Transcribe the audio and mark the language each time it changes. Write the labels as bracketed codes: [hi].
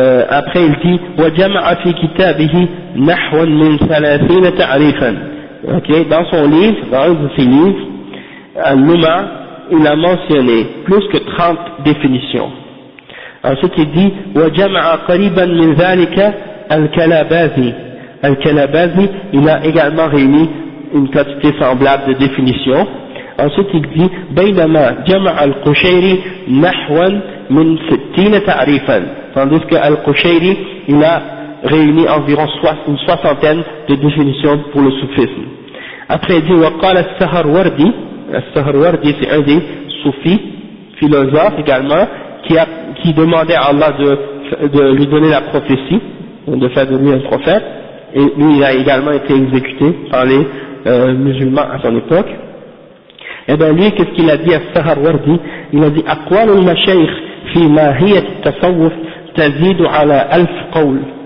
[fr] Après il dit [ar] وجمع في كتابه نحو من 30 تعريفا. [fr] Dans son livre, dans un de ses livres, Al-Luma, il a mentionné plus que 30 définitions. Ensuite il dit [ar] وجمع قريبا من ذلك الكلابازي. [fr] Al-Kalabazi, il a également réuni une quantité semblable de définitions. Ensuite il dit [ar] بينما جمع القشيري نحوا من 60 تعريفا, [fr] tandis que Al-Qushayri il a réuni environ une soixantaine de définitions pour le soufisme. Après il dit [ar] وقال السهروردي, [fr] السهروردي c'est un des soufis philosophes également qui demandait à Allah de lui donner la prophétie, de faire de lui un prophète, et lui il a également été exécuté par les musulmans à son époque. Et bien lui qu'est-ce qu'il a dit à Saharwardi? Il a dit [ar] أقوال المشايخ في ماهية التصوف تزيد على 1000 قول.